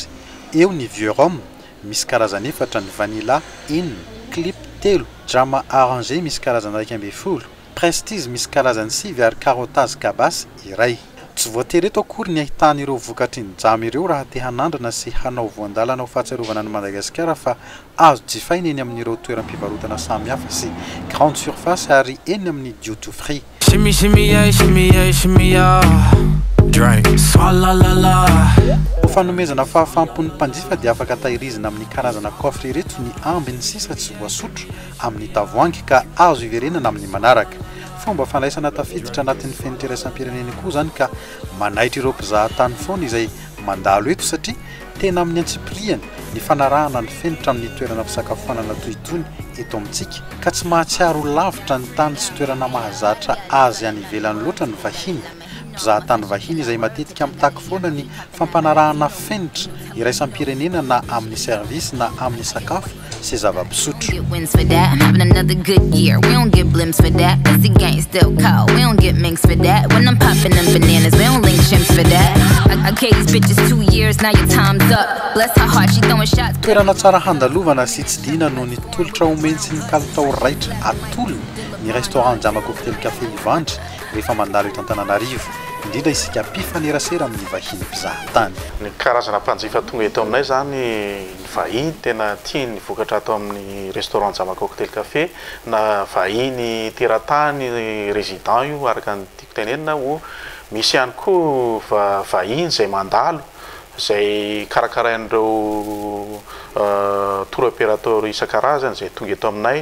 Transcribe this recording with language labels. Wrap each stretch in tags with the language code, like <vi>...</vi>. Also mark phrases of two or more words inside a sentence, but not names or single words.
<mg>Eo ny</mg> <fr>vieux rhum,</fr> <mg>misy karazany efatra ny vanilla enina, clip telo, DZAMA arrangé misy karazany 12, prestige misy karazany 9 ary</mg> <fr>carottage cabas</fr> <mg>iray. Tsy voatery eto akory ny ahitana ireo vokatry ny DZAMA ireo raha te hanandrana sy hanao voandalana ho fahatsiarovana ny Madagascar fa azo jifaina eny amin'ireo toeram-pivarotana samihafa sy</mg> <fr>grande surface</fr> <mg>ary eny amin'ny</mg> <en>duty free. Shimmy, shimmy, yeah, shimmy, yeah, shimmy, yeah. Drink. Swalla la la.</en> <mg>Fanomezana fahafahampon'ny mpanjifa dia afaka tahirizina amin'ny karazana coffre ireto ny ambiny sisa tsy voasotro amin'ny tavoahangy ka azo iverenana amin'ny manaraka. Fomba fandraisana tafiditra anatin'ny fenitra iraisam-pirenena koa zany ka manaitra ireo mpizahatany foana izay mandalo eto satria tena amin'ny antsipriany ny fanarahana ny fenitra amin'ny toerana fisakafoanana toy itony eto amintsika ka tsy mahatsiaro lavitra ny tany sy toerana mahazatra azy any ivelany loatra ny vahiny. Mpizahatany vahiny izay matetika mitaky foana ny fampanarahana fenitra iraisam-pirenena na amin'ny service na amin'ny sakafo sy zava-pisotro.</mg> <en>Get wins for that. I'm having another good year. We don't get blimps for that. Cause the game's still cold. We don't get minks for that. When I'm popping them bananas, we don't link chimps for that. I gave these bitches 2 years, now your time's up. Bless her heart, she throwing shots.</en> <mg>Toerana tsara handalovana sy tsy dina noho ny tolotra omeny sy ny kalitao raitra atolony ny restaurant DZAMA COKTAIL CAFE hivandry rehefa mandalo eto Antananarivo. Indrindra isika mpifanerasera amin'ny vahiny mpizahatany. Ny karazana mpanjifa tonga eto aminay zany ny vahiny tena tia ny vokatra atao amin'ny restaurant DZAMA COKTAIL CAFE na vahiny teratany résident io araka ny tiako tenenina ho misy ihany koa vahiny izay mandalo izay karakarain'ireo</mg> <fr>tour opérateur</fr> <mg>isan-karazany izay tonga eto aminay.</mg>